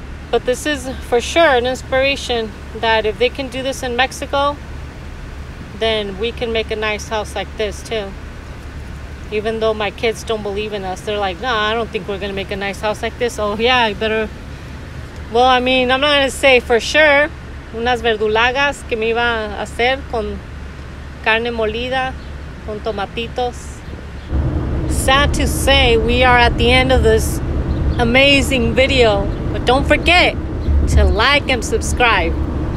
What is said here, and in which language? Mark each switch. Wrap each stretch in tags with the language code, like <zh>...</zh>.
<en>But this is for sure an inspiration that if they can do this in Mexico, then we can make a nice house like this too. Even though my kids don't believe in us, they're like, nah, I don't think we're gonna make a nice house like this. Oh yeah, I better. Well, I mean, I'm not gonna say for sure.</en> <es>Unas verdulagas que me iba a hacer con carne molida, con tomatitos.</es> <en>Sad to say, we are at the end of this amazing video, but don't forget to like and subscribe.</en>